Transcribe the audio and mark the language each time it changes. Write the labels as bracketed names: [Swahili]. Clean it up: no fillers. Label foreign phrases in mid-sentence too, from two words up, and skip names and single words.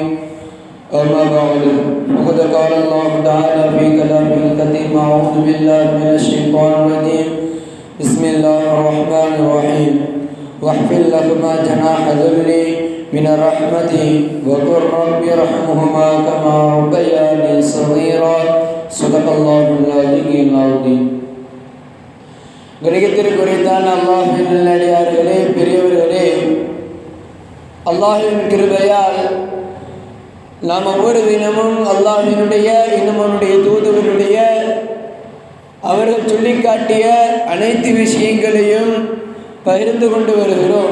[Arabic] أما بعد، فقد قال الله تعالى في كلامه الكريم: أعوذ بالله من الشيطان الرجيم. بسم الله الرحمن الرحيم. واحفظ لهما جناح الذل من الرحمة وقل رب ارحمهما كما ربياني صغيرا. صدق الله العلي العظيم. [Tamil] கிரகத்திற்குரித்தான அல்லாஹ்வின் நல்லடியார்களே, பெரியவர்களே, அல்லாஹ்வின் கிருபையால் நாம் ஒவ்வொரு தினமும் அல்லாஹ்வினுடைய இன்னும் அவனுடைய தூதுவருடைய அவர்கள் சொல்லிக்காட்டிய அனைத்து விஷயங்களையும் பகிர்ந்து கொண்டு வருகிறோம்.